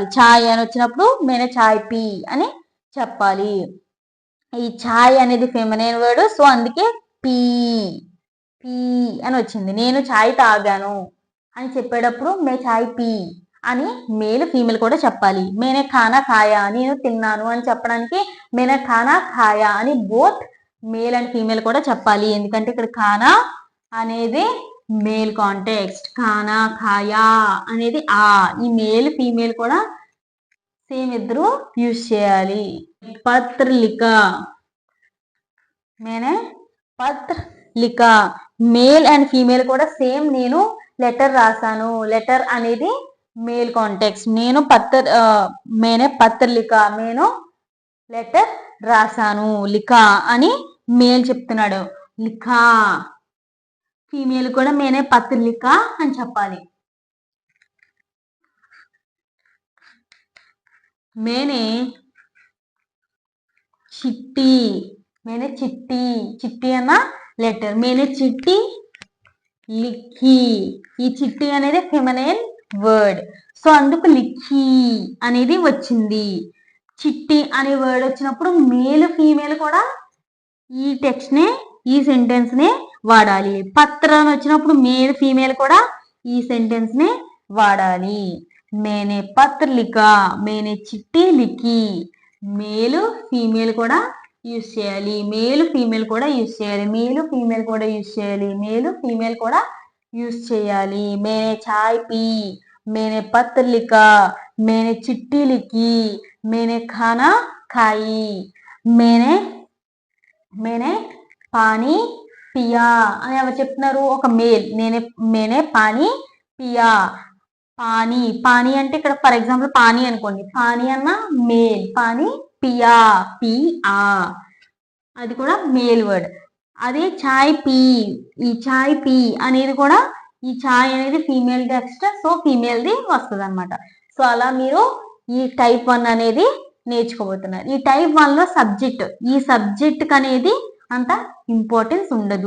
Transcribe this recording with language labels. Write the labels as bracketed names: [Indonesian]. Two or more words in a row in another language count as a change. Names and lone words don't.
[Telugu] ఛాయ్ అని వచ్చినప్పుడు [Hindi] मैंने चाय पी [Telugu] అని చెప్పాలి. ఈ ఛాయ్ అనేది [English] feminine word, [Telugu] సో అందుకే [Hindi] पी पी [Telugu] అని వచ్చింది. నేను ఛాయ్ తాగాను అని చెప్పేటప్పుడు [Hindi] मैं चाय पी [Telugu] అని [English] male female [Telugu] కూడా చెప్పాలి. [Hindi] मैंने खाना खाया, [Telugu] నేను తిన్నాను అని చెప్పడానికి [Hindi] मैंने खाना खाया [Telugu] అని [English] both male and female [Telugu] కూడా చెప్పాలి. ఎందుకంటే ఇక్కడ ఖానా అనేది [English] male context, [Hindi] खाना खाया [Telugu] అనేది ఈ [English] male female [Telugu] కూడా సేమ్ ఇద్దరు యూజ్ చేయాలి. [Hindi] पत्र लिखा, मैंने पत्र लिखा. [English] male and female [Telugu] కూడా సేమ్. నేను లెటర్ రాశాను. లెటర్ అనేది [English] male context. [Telugu] నేను [Hindi] मैंने पत्र लिखा, [Telugu] నేను లెటర్ రాశాను. లిఖా అని మేల్ చెప్తున్నాడు. లిఖా. ఫీమేల్ కూడా [Hindi] मैंने पत्र लिखा [Telugu] అని చెప్పాలి. [Hindi] मैंने चिट्ठी, मैंने चिट्ठी. [Telugu] చిట్టి అన్న లెటర్. [Hindi] मैंने चिट्ठी लिखी. [Telugu] ఈ చిట్టి అనేది [English] feminine word, [Telugu] సో అందుకు లిఖీ అనేది వచ్చింది. చిట్టి అనే వర్డ్ వచ్చినప్పుడు [English] male female [Telugu] కూడా ఈ టెక్స్ట్ నే ఈ సెంటెన్స్ నే వాడాలి. పత్ర అని వచ్చినప్పుడు [English] male female [Telugu] కూడా ఈ సెంటెన్స్ నే వాడాలి. [Hindi] मैंने पत्र लिखा, मैंने चिट्ठी लिखी. [English] male female [Telugu] కూడా యూజ్ చేయాలి. [English] male female [Telugu] కూడా యూజ్ చేయాలి. [English] male female [Telugu] కూడా యూజ్ చేయాలి. [English] male female [Telugu] కూడా యూజ్ చేయాలి. [Hindi] मैंने चाय पी, मैंने पत्र लिखा, मैंने चिट्ठी लिखी, मैंने खाना खायी, मैंने मैंने पानी पिया [Telugu] అని ఎవరు చెప్తున్నారు? ఒక మేల్. [Hindi] मैंने पानी पिया. [Telugu] పానీ, పానీ అంటే ఇక్కడ [English] for example [Telugu] పానీ అనుకోండి, పానీ అన్న మేల్, [Hindi] पानी पिया पिया [Telugu] అది కూడా [English] male word. [Telugu] అదే [Hindi] चाय पी, [Telugu] ఈ [Hindi] चाय पी [Telugu] అనేది కూడా, ఈ ఛాయ్ అనేది [English] female text, [Telugu] సో ఫీమేల్ది వస్తుంది అనమాట. సో అలా మీరు ఈ టైప్ 1 అనేది నేర్చుకోబోతున్నారు. ఈ టైప్ 1 లో సబ్జెక్ట్, ఈ సబ్జెక్ట్ అనేది అంత ఇంపార్టెన్స్ ఉండదు.